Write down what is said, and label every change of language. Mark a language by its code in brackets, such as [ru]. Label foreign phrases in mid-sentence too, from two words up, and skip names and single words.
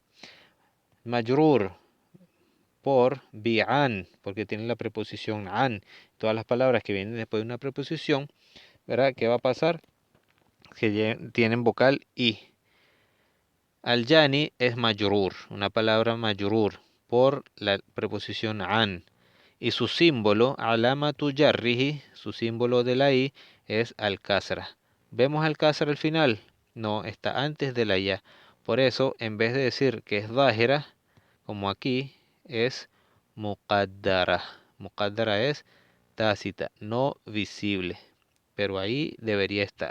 [es] Majrur, por bi'an, porque tiene la preposición an. Todas las palabras que vienen después de una preposición, ¿verdad? ¿Qué va a pasar? Que tienen vocal i. Al-jani es majrur, una palabra majrur, por la preposición an. Y su símbolo, [ar] علامة جره, [es] su símbolo de la i, es al-kasra. ¿Vemos al-kasra al final? No, está antes de la ya. Por eso, en vez de decir que es dhahira, como aquí, es muqaddara. Muqaddara es tácita, no visible, pero ahí debería estar.